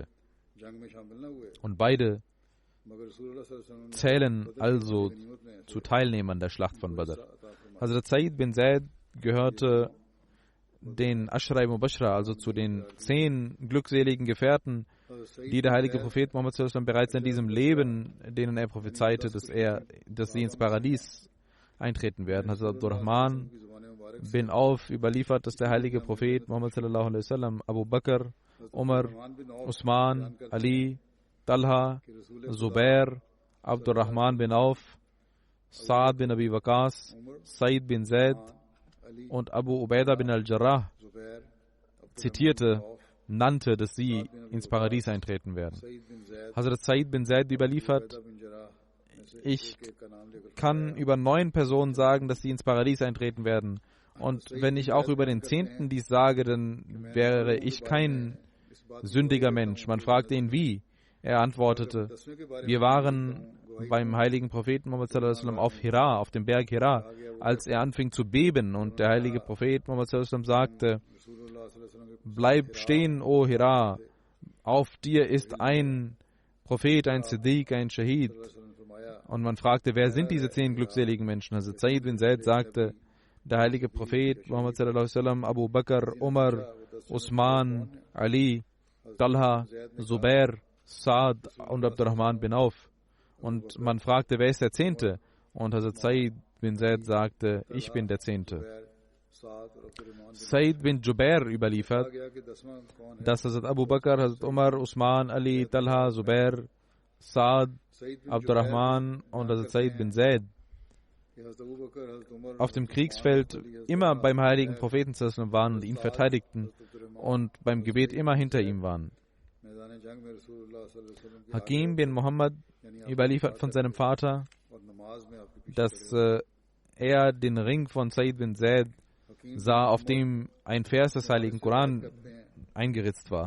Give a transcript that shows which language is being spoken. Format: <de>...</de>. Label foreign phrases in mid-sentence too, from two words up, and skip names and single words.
<de>Und beide zählen also zu Teilnehmern der Schlacht von Badr. Hazrat Said bin Zaid gehörte den</de> <ar>عشرة مبشرة,</ar> <de>also zu den 10 glückseligen Gefährten, die der heilige Prophet Muhammad</de> <ar>صلى الله عليه وسلم</ar> <de>bereits in diesem Leben, denen er prophezeite, dass sie ins Paradies eintreten werden. Hazrat Abdurrahman bin Auf überliefert, dass der heilige Prophet Muhammad</de> <ar>صلى الله عليه وسلم</ar> <de>Abu Bakr, Umar, Usman, Ali, Talha, Zubair, Abdurrahman bin Auf, Saad bin Abi Waqas, Said bin Zaid und Abu Ubaidah bin al-Jarrah zitierte, nannte, dass sie ins Paradies eintreten werden. Hazrat Said bin Zaid überliefert, ich kann über 9 Personen sagen, dass sie ins Paradies eintreten werden. Und wenn ich auch über den 10. dies sage, dann wäre ich kein sündiger Mensch. Man fragte ihn, wie? Er antwortete, wir waren beim heiligen Propheten Muhammad</de> <ar>صلى الله عليه وسلم</ar> <de>auf Hira, auf dem Berg Hira, als er anfing zu beben und der heilige Prophet Muhammad</de> <ar>صلى الله عليه وسلم</ar> <de>sagte, bleib stehen, o Hira, auf dir ist ein Prophet, ein Siddiq, ein Shahid. Und man fragte, wer sind diese 10 glückseligen Menschen? Also Said bin Zaid sagte, der heilige Prophet Muhammad</de> <ar>صلى الله عليه وسلم,</ar> <de>Abu Bakr, Umar, Usman, Ali, Talha, Zubair, Saad und Abdurrahman bin Auf. Und man fragte, wer ist der 10.? Und Hazrat Said bin Zaid sagte, ich bin der 10. Said bin Jubair überliefert, dass Hazrat Abu Bakr, Hazrat Umar, Usman, Ali, Talha, Zubair, Saad, Abdurrahman und Hazrat Said bin Zaid auf dem Kriegsfeld immer beim heiligen Propheten waren und ihn verteidigten und beim Gebet immer hinter ihm waren. Hakim bin Muhammad überliefert von seinem Vater, dass er den Ring von Said bin Zaid sah, auf dem ein Vers des heiligen Koran eingeritzt war.</de>